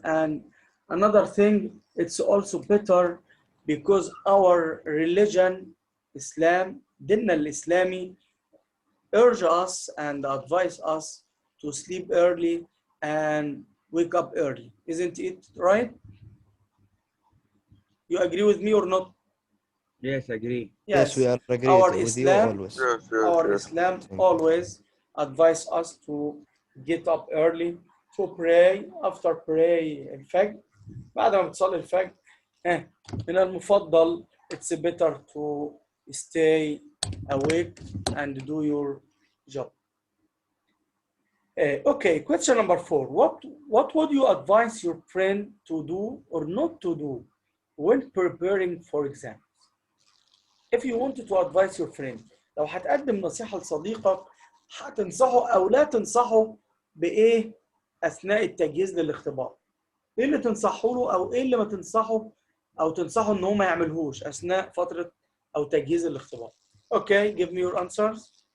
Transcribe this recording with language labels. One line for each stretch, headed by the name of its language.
English: And another thing, it's also better because our religion, Islam,
Arabic: ديننا الإسلامي,
English: urge us and advise us to sleep early and wake up early. Isn't it right? You agree with me or not? Yes, I agree. Yes, we are agreed Our with Islam, you always. Our Islam always advise us to get up early, to pray. After pray
Arabic: الفجر, بعد ما بتصلي الفجر من المفضل
English: it's better to stay awake and do your job. Okay, question number 4. What would you advise your friend to do or not to do when preparing for exams? If you wanted to advise your friend,
Arabic: لو هتقدم نصيحة لصديقك هتنصحه أو لا تنصحه بإيه أثناء التجهيز للاختبار؟ إيه اللي تنصحه له أو إيه اللي ما تنصحه أو تنصحه إن هو ما يعملهوش أثناء فترة أو تجهيز الاختبار؟
English: Okay, give me your answers.